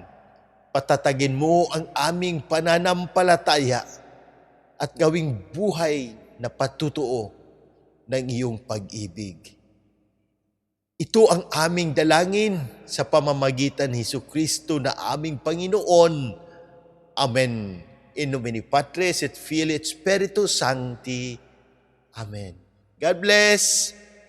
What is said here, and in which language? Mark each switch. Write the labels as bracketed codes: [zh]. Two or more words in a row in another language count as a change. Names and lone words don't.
[tl] Patatagin mo ang aming pananampalataya at gawing buhay na patutuo ng iyong pag-ibig. Ito ang aming dalangin sa pamamagitan ni Jesucristo na aming Panginoon. Amen. [la] In nomine Patris et Filii et Spiritus Sancti. [en] Amen. God bless.